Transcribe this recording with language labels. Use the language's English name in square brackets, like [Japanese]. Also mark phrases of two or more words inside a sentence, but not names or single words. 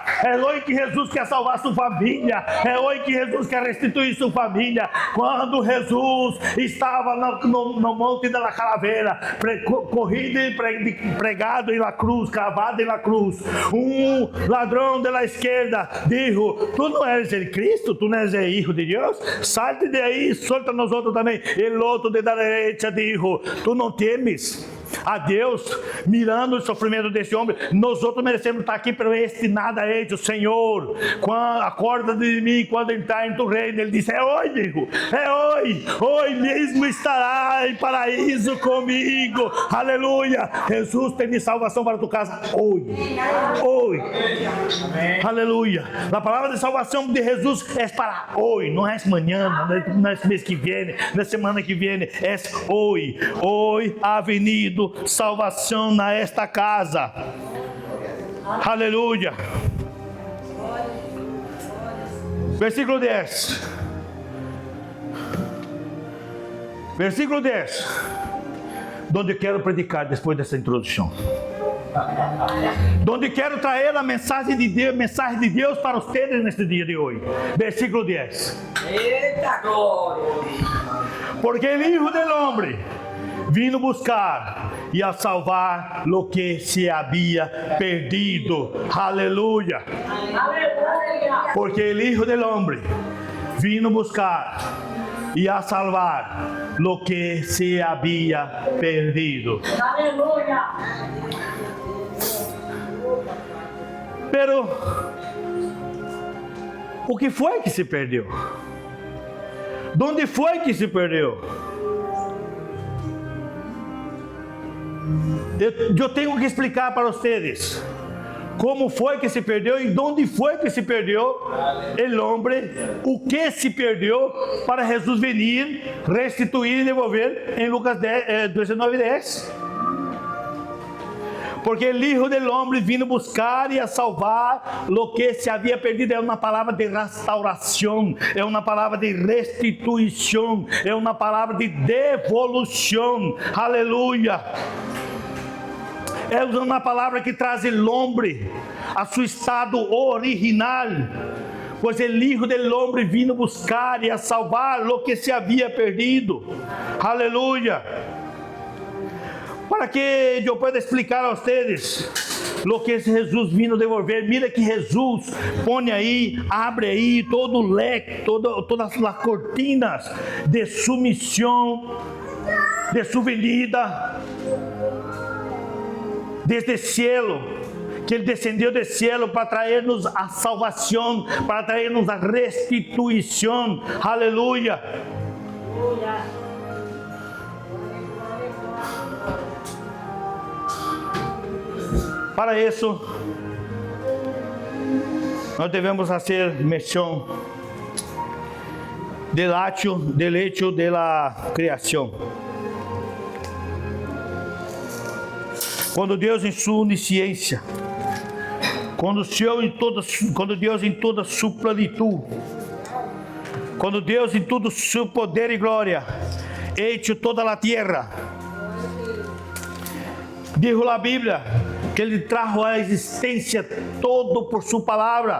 [Portuguese] É hoje que Jesus quer salvar sua família. É hoje que Jesus quer restituir sua família. Quando Jesus estava no monte da Calaveira, corrido e pregado na cruz, cravado na cruz, um ladrão da esquerda disse: tu não [Spanish] eres el Cristo, [Portuguese] tu não [Spanish] eres el Hijo de [Portuguese] Deus, salte de aí, solta nós outros também. E o outro da direita disse: tu não temes a Deus, mirando o sofrimento desse homem? Nós outros merecemos estar aqui, [Spanish] pero este [Portuguese] nada é hecho. Senhor, acorda de mim quando entrar em tu reino. Ele disse: é hoje, hijo, é hoje mesmo estará em paraíso comigo. Aleluia. Jesus tem salvação para tu casa hoje. Aleluia. A palavra de salvação de Jesus é para hoje, não é amanhã, não é mês que vem, não é semana que vem, é hoje. Hoje [Spanish] ha venido [Portuguese] salvação nesta casa. Aleluia. Versículo 10. Versículo 10. Donde quero predicar depois dessa introdução. Donde quero trazer a mensagem de Deus para vocês neste dia de hoje. Versículo 10. Eita glória! Porque o [Spanish] Hijo del Hombre vino buscar [Portuguese] e a [Spanish] salvar lo que se [Portuguese] havia perdido. Aleluia. Porque o [Spanish] Hijo del Hombre vino buscar [Portuguese] e a [Spanish] salvar lo que se [Portuguese] havia perdido. Aleluia. Pero o que foi que se perdeu? Onde foi que se perdeu? Eu tenho que explicar para vocês como foi que se perdeu e onde foi que se perdeu o homem, o que se perdeu para Jesus vir, restituir e devolver em Lucas 19:10. Porque o [Spanish] Hijo del Hombre vino buscar [Portuguese] e a [Spanish] salvar lo que se [Portuguese] havia perdido. É uma palavra de restauração, é uma palavra de restituição, é uma palavra de devolução. Aleluia. É uma palavra que traz o homem a seu estado original. Pois o [Spanish] Hijo del Hombre vino buscar [Portuguese] e a [Spanish] salvar lo que se [Portuguese] havia perdido. Aleluia. Para que eu possa explicar a vocês [Spanish] lo que Jesus vino devolver. Mira que [Portuguese] Jesus põe aí, abre aí todo o leque, todas as cortinas de sua missão, de sua venida desde o cielo, que Ele descendeu do cielo para trazer-nos a salvação, para trazer-nos a restituição. Aleluia. Para isso, nós devemos fazer menção [Spanish] del hecho de la [Portuguese] criação. Quando Deus em sua onisciência, quando Deus em toda sua plenitude Quando Deus em todo seu poder e glória hecho toda a terra, dijo a Bíblia que Ele trajo a existência todo por sua palavra.